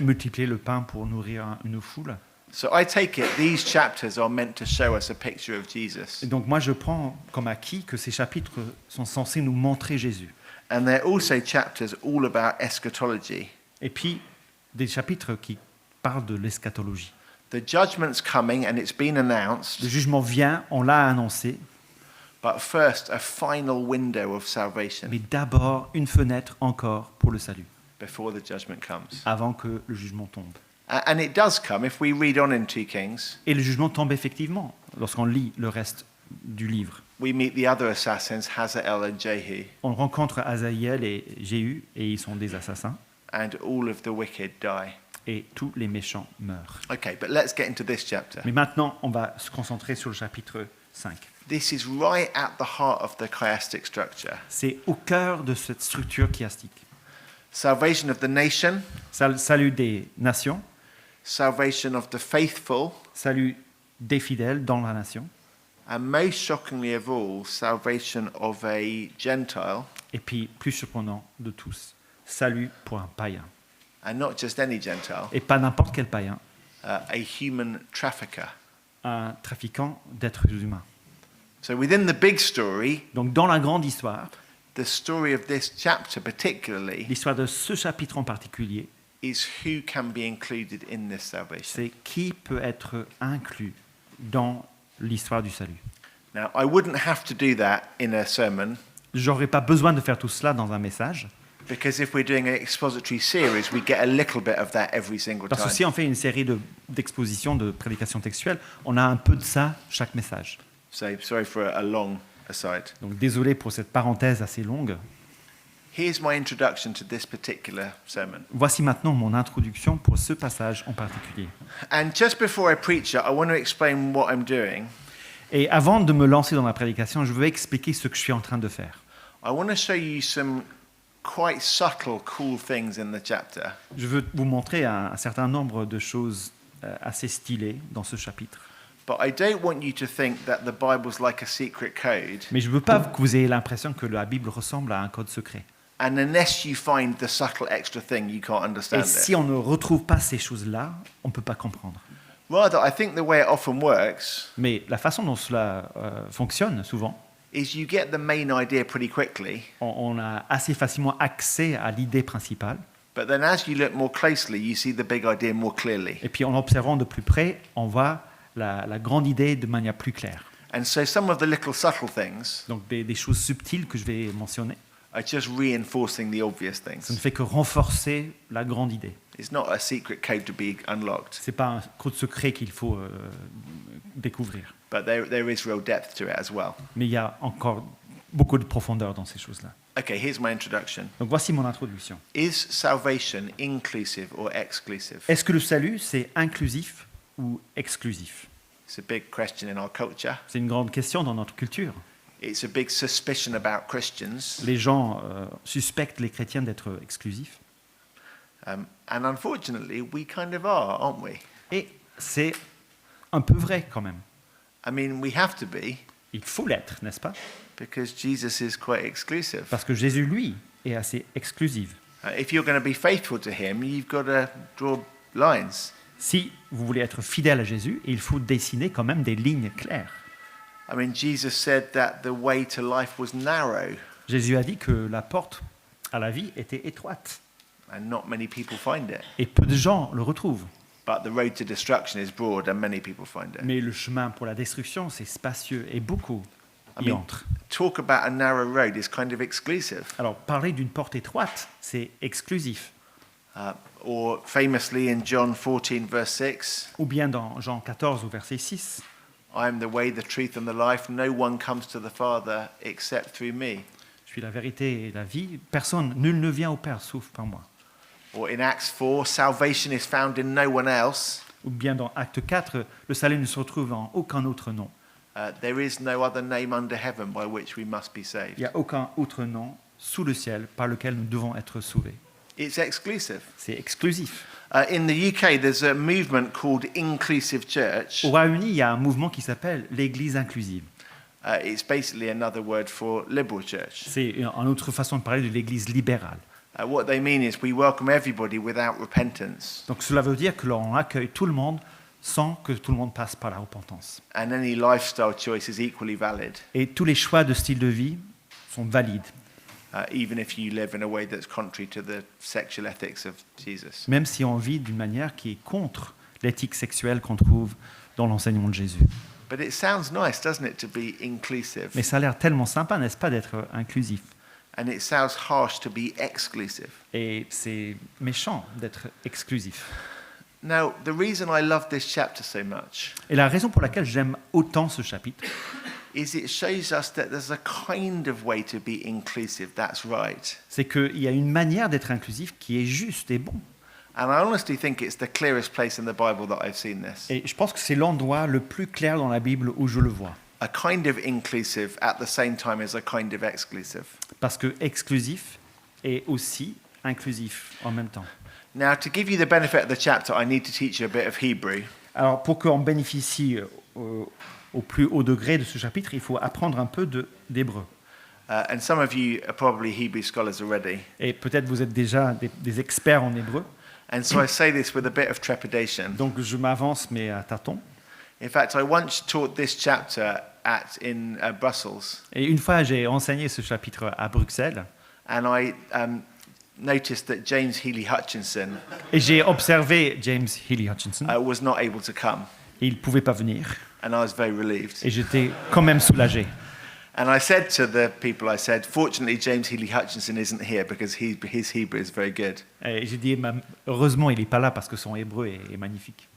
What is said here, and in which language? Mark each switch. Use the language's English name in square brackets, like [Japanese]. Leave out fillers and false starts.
[French] Multiplier le pain pour nourrir une foule. [English] So I take it these chapters are meant to show us a picture of Jesus. [French] Et donc moi, je prends comme acquis que ces chapitres sont censés nous montrer Jésus. [English] And they're also chapters all about eschatology. [French] Et puis, des chapitres qui parlent de l'eschatologie. [English] The judgment's coming and it's been [French] Le [English] announced, [French] jugement vient, on l'a annoncé, [English] but first a final window of salvation [French] mais d'abord une fenêtre encore pour le salut, [English] before the judgment comes. [French] avant que le jugement tombe. [English] And it does come if we read on in 2 Kings. [French] Et le jugement tombe effectivement lorsqu'on lit le reste du livre. [English] We meet the other assassins, Hazael and Jehu, [French] On rencontre Azaïel et Jéhu, et ils sont des assassins, [English] and all of the wicked die. [French] et tous les méchants meurent. [English] Okay, but let's get into this chapter. [French] Mais maintenant, on va se concentrer sur le chapitre 5. [English] This is right at the heart of the chiastic structure. [French] C'est au cœur de cette structure chiastique. [English] Salvation of the nation, [French] Salut des nations, [English] salvation of the faithful, [French] salut des fidèles dans la nation, [English] and most shockingly of all, salvation of a Gentile, [French] et puis, plus surprenant de tous, salut pour un païen. [English] and not just any Gentile, [French] Et pas n'importe quel païen, [English] a human trafficker. [French] un trafiquant d'êtres humains. [English] So within the big story, [French] Donc dans la grande histoire, [English] the story of this chapter particularly [French] l'histoire de ce chapitre en particulier, [English] is who can be included in this salvation. [French] c'est qui peut être inclus dans l'histoire du salut. [English] Now, I wouldn't have to do that in a sermon, [French] J'aurais pas besoin de faire tout cela dans un message, [English] because if we're doing an expository series, we get a little bit of that every single [French] parce que [English] time. [French] si on fait une série d'expositions, de prédications textuelles, on a un peu de ça chaque message. [English] So sorry for a long aside. [French] Donc désolé pour cette parenthèse assez longue. [English] Here's my introduction to this particular sermon. [French] Voici maintenant mon introduction pour ce passage en particulier. [English] And just before I preach it, I want to explain what I'm doing. [French] Et avant de me lancer dans ma prédication, je veux expliquer ce que je suis en train de faire. [English] I want to show you some quite subtle, cool things in the chapter. [French] Je veux vous montrer un certain nombre de choses assez stylées dans ce chapitre. [English] But I don't want you to think that the Bible's like a secret code. [French] Mais je ne veux pas que vous ayez l'impression que la Bible ressemble à un code secret. [English] And unless you find the subtle extra thing, you can't [French] Et [English] understand [French] si [English] it. [French] on ne retrouve pas ces choses-là, on ne peut pas comprendre. [English] Rather, I think the way it often works [French] Mais la façon dont cela fonctionne souvent, [English] is you get the main idea pretty quickly, [French] on a assez facilement accès à l'idée principale. [English] but then as you look more closely, you see the big idea more clearly. [French] Et puis en observant de plus près, on voit la grande idée de manière plus claire. [English] And so some of the little subtle things [French] Donc des choses subtiles que je vais mentionner, [English] are just reinforcing the obvious [French] ça ne [English] things. [French] fait que renforcer la grande idée. [English] It's not a secret code to be unlocked, [French] Ce n'est pas un code secret qu'il faut découvrir. [English] but there is real depth to it as well. [French] Mais il y a encore beaucoup de profondeur dans ces choses-là. [English] Okay, here's my introduction. [French] Donc voici mon introduction. [English] Is salvation inclusive or exclusive? [French] Est-ce que le salut, c'est inclusif ou exclusif? [English] It's a big question in our culture. [French] C'est une grande question dans notre culture. [English] It's a big suspicion about Christians. [French] Les gens suspectent les chrétiens d'être exclusifs. [English] And unfortunately, we kind of are, aren't we? [French] Et c'est un peu vrai quand même. [English] I mean, we have to be, [French] Il faut l'être, n'est-ce pas? [English] because Jesus is quite exclusive. [French] Parce que Jésus, lui, est assez exclusif. [English] If you're going to be faithful to him, you've got to draw lines. [French] Si vous voulez être fidèle à Jésus, il faut dessiner quand même des lignes claires. [English] I mean, Jesus said that the way to life was narrow, [French] Jésus a dit que la porte à la vie était étroite. [English] and not many people find it. [French] Et peu de gens le retrouvent. [English] But the road to destruction is broad, and many people find it. [French] Mais le chemin pour la destruction, c'est spacieux et beaucoup [English] I [French] y [English] mean, [French] entrent. [English] talk about a narrow road is kind of exclusive. [French] Alors, parler d'une porte étroite, c'est exclusif. [English] Or famously in John 14, verse 6, [French] Ou bien dans Jean 14 au verset 6, [English] I am the way, the truth, and the life. No one comes to the Father except through me. [French] je suis la vérité et la vie. Personne, nul ne vient au Père sauf par moi. [English] Or in Acts 4, salvation is found in no one else. [French] Ou bien dans Acte 4, le salut ne se retrouve en aucun autre nom. [English] There is no other name under heaven by which we must be [French] Il [English] saved. [French] n'y a aucun autre nom sous le ciel par lequel nous devons être sauvés. [English] It's exclusive. [French] C'est exclusif. [English] In the UK, there's a movement called Inclusive Church. [French] Au Royaume-Uni, il y a un mouvement qui s'appelle l'Église inclusive. [English] It's basically another word for liberal church. [French] C'est une autre façon de parler de l'Église libérale. [English] What they mean is we welcome everybody without repentance, [French] Donc cela veut dire que l'on accueille tout le monde sans que tout le monde passe par la repentance. [English] and any lifestyle choice is equally valid, [French] Et tous les choix de style de vie sont valides, [English] even if you live in a way that's contrary to the sexual ethics of Jesus. [French] même si on vit d'une manière qui est contre l'éthique sexuelle qu'on trouve dans l'enseignement de Jésus. [English] But it sounds nice, doesn't it, to be inclusive? [French] Mais ça a l'air tellement sympa, n'est-ce pas, d'être inclusif. [English] And it sounds harsh to be exclusive. [French] Et c'est méchant d'être exclusif. [English] Now, the reason I love this chapter so much [French] Et la raison pour laquelle j'aime autant ce chapitre, [English] is it shows us that there's a kind of way to be inclusive that's right. [French] c'est qu'il y a une manière d'être inclusif qui est juste et bon. [English] And I honestly think it's the clearest place in the Bible that I've seen this. [French] Et je pense que c'est l'endroit le plus clair dans la Bible où je le vois. [English] A kind of inclusive at the same time as a kind of exclusive. [French] Parce que exclusif est aussi inclusif en même temps. [English] Now, to give you the benefit of the chapter, I need to teach you a bit of Hebrew. [French] Alors, pour qu'on bénéficie au plus haut degré de ce chapitre, il faut apprendre un peu d'hébreu. [English] And some of you are probably Hebrew scholars already. [French] Et peut-être vous êtes déjà des experts en hébreu. [English] And so I say this with a bit of trepidation. [French] Donc je m'avance, mais à tâtons. [English] In fact, I once taught this chapter in Brussels, [French] Et une fois, j'ai enseigné ce chapitre à Bruxelles. [English] and I noticed that James Healy Hutchinson [French] Et j'ai observé James Healy Hutchinson. [English] was not able to come, [French] Et il ne pouvait pas venir. [English] and I was very relieved. [French] Et j'étais quand même soulagé. [English] And I said to the people, I said, fortunately, James Healy Hutchinson isn't here because his Hebrew is very good. [French] Et j'ai dit, heureusement, il n'est pas là parce que son hébreu est magnifique.